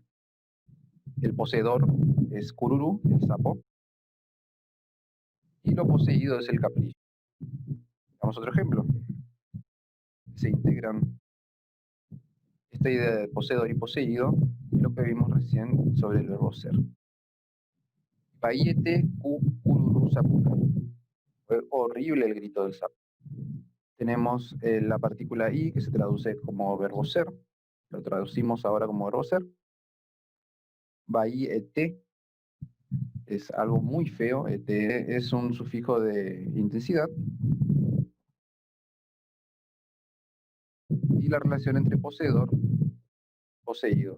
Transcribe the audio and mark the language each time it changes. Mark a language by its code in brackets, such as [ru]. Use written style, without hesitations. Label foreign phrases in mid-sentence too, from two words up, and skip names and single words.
[es] El poseedor es cururú, el sapo, y lo poseído es el capricho. Vamos a otro ejemplo. Se integran esta idea de poseedor y poseído y lo que vimos recién sobre el verbo ser. [gn] Paiete ku cururú sapucay. [es] Fue horrible el grito del sapo. Tenemos la partícula i que se traduce como verbo ser. Lo traducimos ahora como verbo ser. Baiete es algo muy feo. Ete es un sufijo de intensidad. Y la relación entre poseedor, poseído.